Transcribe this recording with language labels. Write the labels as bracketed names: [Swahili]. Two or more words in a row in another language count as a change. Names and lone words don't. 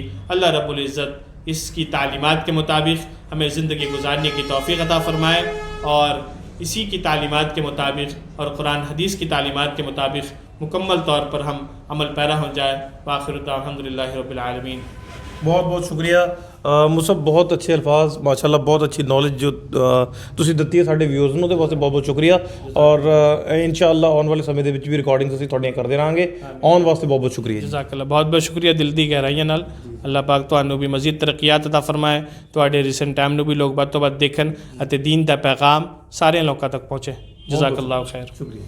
[Urdu] اللہ رب العزت اس کی تعلیمات کے مطابق ہمیں زندگی گزارنے کی توفیق عطا فرمائے، اور اسی کی تعلیمات کے مطابق اور قرآن حدیث کی تعلیمات کے مطابق مکمل طور پر ہم عمل پیرا ہو جائے۔ [Arabic] وآخر دعوانا الحمدللہ رب العالمین۔ [Urdu] بہت بہت شکریہ مصعب، بہت اچھے الفاظ، ماشاءاللہ بہت اچھی نالج جو [Punjabi] ਤੁਸੀਂ ਦਿੱਤੀ ਹੈ ਸਾਡੇ ਵਿਊਅਰਸ ਨੂੰ, ਉਹਦੇ ਵਾਸਤੇ ਬਹੁਤ ਬਹੁਤ ਸ਼ੁਕਰੀਆ। ਔਰ ਇਨਸ਼ਾਅੱਲਾ ਆਉਣ ਵਾਲੇ ਸਮੇਂ ਦੇ ਵਿੱਚ ਵੀ ਰਿਕਾਰਡਿੰਗਸ ਅਸੀਂ ਤੁਹਾਡੀਆਂ ਕਰਦੇ ਰਹਾਂਗੇ। ਆਉਣ ਵਾਸਤੇ ਬਹੁਤ ਬਹੁਤ ਸ਼ੁਕਰੀਆ ਜੀ। [Arabic] جزاک اللہ، [Punjabi] بہت بہت شکریہ دل دی گہرائیاں نال۔ اللہ پاک ਤੁਹਾਨੂੰ بھی [Urdu] مزید ترقیات عطا فرمائے، [Punjabi] ਤੁਹਾਡੇ ریسنٹ ٹائم ਨੂੰ ਵੀ ਲੋਕ ਵੱਧ ਤੋਂ ਵੱਧ ਦੇਖਣ ਅਤੇ دین ਦਾ ਪੈਗਾਮ ਸਾਰਿਆਂ ਲੋਕਾਂ ਤੱਕ ਪਹੁੰਚੇ۔ [Arabic] جزاک اللہ خیر۔ [Urdu] شکریہ۔